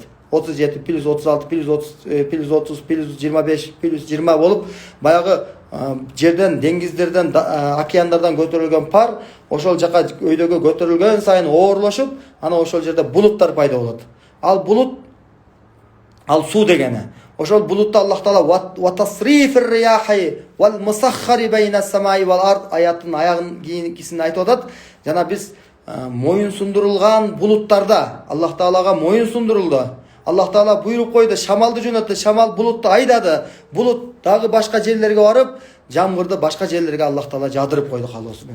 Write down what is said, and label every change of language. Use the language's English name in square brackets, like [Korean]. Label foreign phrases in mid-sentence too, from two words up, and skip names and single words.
[Kyrgyz] 37, плюс 36, плюс 30, плюс 30, плюс 25, плюс 20 болуп, баягы жерден, деңгиздерден, океандардан көтөрүлгөн пар ошол жака өйдөгө көтөрүлгөн сайын оорлошуп, ана ошол жерде булуттар пайда болот. Ал булут, ал суу дегени. Ошол булутта Аллах Таала [Arabic] وتصريف الرياح والمسخر بين السماء والأرض [Kyrgyz] аятын аягын кийинкисин айтып атат. Жана биз моюн сундурулган булуттарда Аллах Таалага моюн сундурулду. Аллах Таала буйруп койду, шамалды жөнөттү, шамал булутту айдады. Булут дагы башка жерлерге барып, жамгырды башка жерлерге Аллах Таала жадырып койду калоосу менен.